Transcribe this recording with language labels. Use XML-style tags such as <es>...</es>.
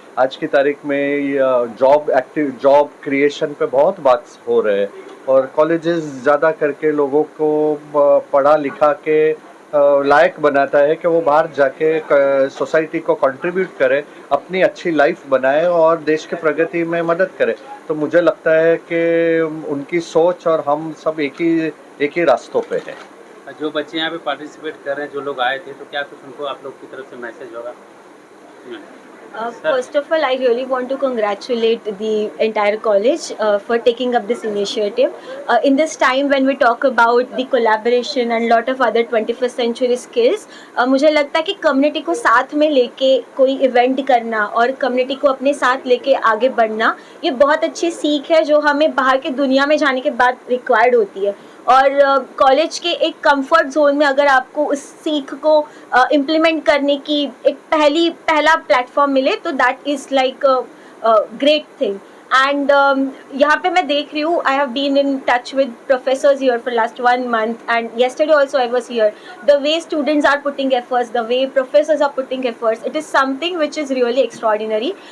<hi>आज की तारीख में जॉब क्रिएशन पे बहुत बात हो रहे हैं, और कॉलेजेस ज़्यादा करके लोगों को पढ़ा लिखा के लायक बनाता है कि वो बाहर जाके सोसाइटी को कंट्रीब्यूट करे, अपनी अच्छी लाइफ बनाए और देश के प्रगति में मदद करे। तो मुझे लगता है कि उनकी सोच और हम सब एक ही रास्तों पे हैं। जो बच्चे यहाँ पे पार्टिसिपेट कर रहे हैं, जो लोग आए थे, तो क्या कुछ उनको आप लोग की तरफ से मैसेज होगा?</hi> <en>First of all, I really want to congratulate the entire college for taking up this initiative. In this time when we talk about the collaboration and lot of other 21st century skills,</en> <hi>मुझे लगता है कि community को साथ में लेके कोई event करना और कम्युनिटी को अपने साथ लेके आगे बढ़ना, ये बहुत अच्छी सीख है जो हमें बाहर के दुनिया में जाने के बाद रिक्वायर्ड होती है। और कॉलेज के एक कंफर्ट जोन में अगर आपको उस सीख को इम्प्लीमेंट करने की एक पहला प्लेटफॉर्म मिले तो</hi> <en>That is like great thing. And</en> <hi>यहाँ पे मैं देख रही हूँ,</hi> <en>I have been in touch with professors here for last 1 month and yesterday also I was here. The way students are putting efforts, the way professors are putting efforts, it is something which is really extraordinary.</en>